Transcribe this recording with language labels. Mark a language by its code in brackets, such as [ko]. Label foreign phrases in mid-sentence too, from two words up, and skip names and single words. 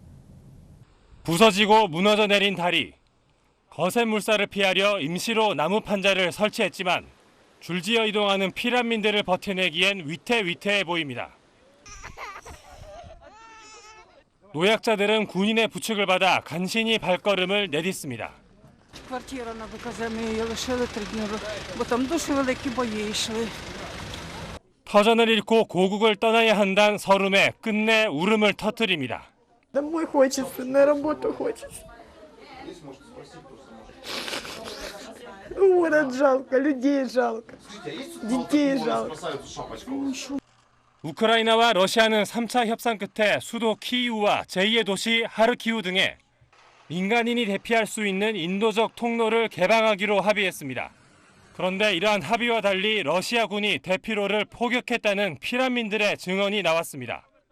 [ko] 부서지고 무너져 내린 다리. 거센 물살을 피하려 임시로 나무 판자를 설치했지만 줄지어 이동하는 피난민들을 버텨내기엔 위태위태해 보입니다. 노약자들은 군인의 부축을 받아 간신히 발걸음을 내딛습니다. [uk] Квартира на Казани її лишили 3 дні, бо там дуже великі бої йшли. [ko] 터전을 잃고 고국을 떠나야 한다는 서름에 끝내 울음을 터뜨립니다. [ru] Домой хочется, на работу хочется. Город жалко, людей жалко, детей жалко. [ko] 우크라이나와 러시아는 3차 협상 끝에 수도 키이우와 제2의 도시 하르키우 등에 민간인이 대피할 수 있는 인도적 통로를 개방하기로 합의했습니다. 그런데 이러한 합의와 달리 러시아군이 대피로를 포격했다는 피난민들의 증언이 나왔습니다.